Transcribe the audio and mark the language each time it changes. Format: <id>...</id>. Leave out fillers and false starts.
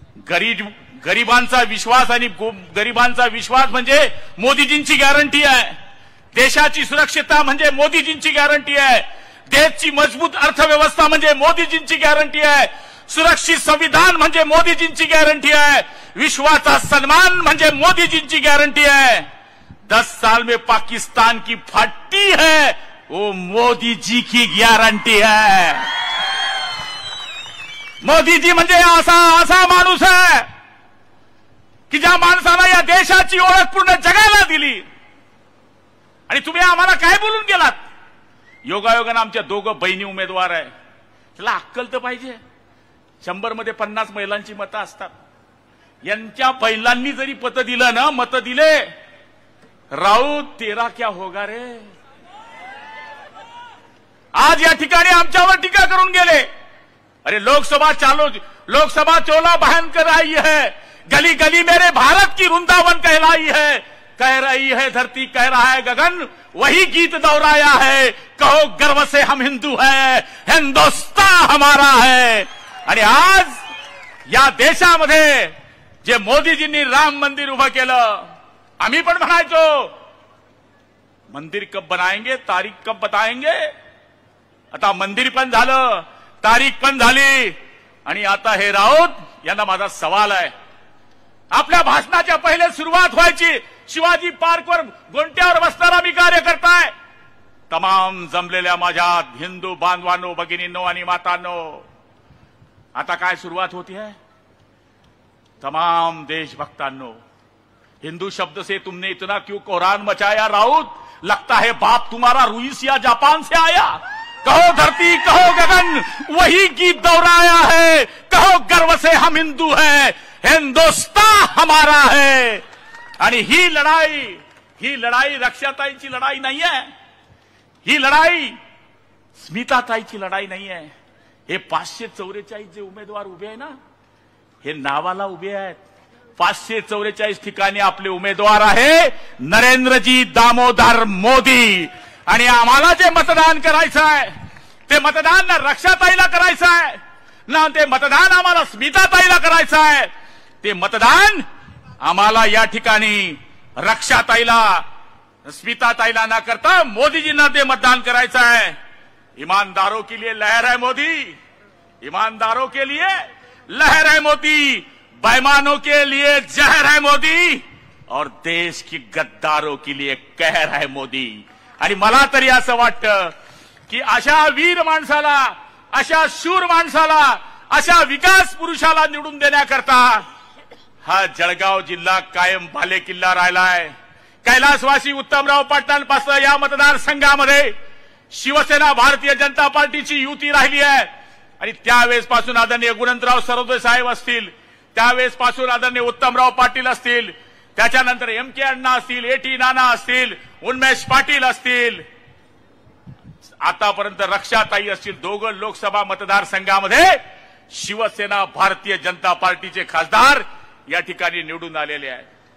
<mr>गरिबांचा विश्वास आणि गरिबांचा विश्वास म्हणजे मोदीजींची गॅरंटी आहे. देशाची सुरक्षितता म्हणजे मोदीजींची गॅरंटी आहे. देशाची मजबूत अर्थव्यवस्था म्हणजे मोदीजींची गॅरंटी आहे. सुरक्षित संविधान म्हणजे मोदीजींची गॅरंटी आहे. विश्वाचा सन्मान म्हणजे मोदीजींची गॅरंटी है।</mr> <hi>10 साल में पाकिस्तान की फट्टी है वो मोदी जी की गॅरंटी है।</hi> <mr>मोदी जी म्हणजे असा माणूस आहे की ज्या माणसाला या देशाची ओळख पूर्ण जगाला दिली। आणि तुम्ही आम्हाला काय बोलून गेलात? योगायोगाने आमच्या दोघं बहिणी उमेदवार आहे, त्याला अक्कल तर पाहिजे। 100 मध्ये 50 महिलांची मतं असतात। यांच्या पहिल्यांनी जरी पत दिलं ना, मत दिले,</mr> <hi>राऊत तेरा क्या होगा रे।</hi> <mr>आज या ठिकाणी आमच्यावर टीका करून गेले।</mr> <hi>अरे लोकसभा चोला बहन कर आई है, गली गली मेरे भारत की वृंदावन कहलाई है। कह रही है धरती, कह रहा है गगन, वही गीत दोहराया है, कहो गर्व से हम हिंदू हैं, हिंदुस्तान हमारा है।</hi> <mr>आणि आज या देशामध्ये जे मोदीजींनी राम मंदिर उभं केलं, आम्ही पण म्हणायचो</mr> <hi>मंदिर कब बनाएंगे, तारीख कब बताएंगे।</hi> <mr>आता मंदिर पण झालं, तारीख पण झाली, आणि आता हे राऊत यांना माझा सवाल आहे, आपल्या भाषणाच्या पहिले सुरुवात व्हायची शिवाजी पार्कवर गोंट्यावर बसणारा मी कार्यकर्ताय, तमाम जमलेल्या माझ्या हिंदू बांधवांनो, भगिनींनो आणि मातांनो, आता काय सुरुवात होती है, तमाम देशभक्तांनो,</mr> <hi>हिंदू शब्द से तुमने इतना क्यों कोहरान मचाया राउत, लगता है बाप तुम्हारा रूस या जापान से आया। कहो धरती, कहो गगन, वही गीत दोहराया है, कहो गर्व से हम हिंदू हैं, हिंदुस्तान हमारा है।</hi> <mr>आणि ही लढाई रक्षाताईची लढाई नाही आहे, ही लढाई स्मिताताईची लढाई नाही आहे। हे 544 जे उमेदवार उभे आहे ना, हे नावाला उभे आहेत। 544 ठिकाणी आपले उमेदवार आहे नरेंद्रजी दामोदर मोदी, आणि आम्हाला जे मतदान करायचं आहे ते मतदान ना रक्षाताईला करायचं आहे ना, ते मतदान आम्हाला स्मिताताईला करायचं आहे, ते मतदान आम्हाला या ठिकाणी रक्षाताईला स्मिताताईला न करता मोदीजींना ते मतदान करायचं आहे।</mr> <hi>ईमानदारों के लिए लहर है मोदी, ईमानदारों के लिए लहर है मोदी, बेईमानों के लिए जहर है मोदी, और देश की गद्दारों के लिए कहर है मोदी।</hi> <mr>आणि मला तरी असं वाटतं की अशा वीर माणसाला, अशा शूर माणसाला, अशा विकास पुरुषाला निवडून देण्याकरता हा जळगाव जिल्हा कायम बालेकिल्ला राहिलाय। कैलासवासी उत्तमराव पाटलांपासून या मतदारसंघामध्ये शिवसेना भारतीय जनता पार्टीची युती राहिली आहे, आणि त्यावेळेस पासून आदरणीय गुणवंतराव सरोदे साहेब असतील, त्यावेळेस पासून आदरणीय उत्तमराव पाटील असतील, त्याच्यानंतर MK अण्णा असतील, AT नाना असतील, उन्मेष पाटील असतील, आतापर्यंत रक्षाताई असतील, दोघं लोकसभा मतदारसंघामध्ये शिवसेना भारतीय जनता पार्टीचे खासदार या ठिकाणी निवडून आलेले आहेत।</mr>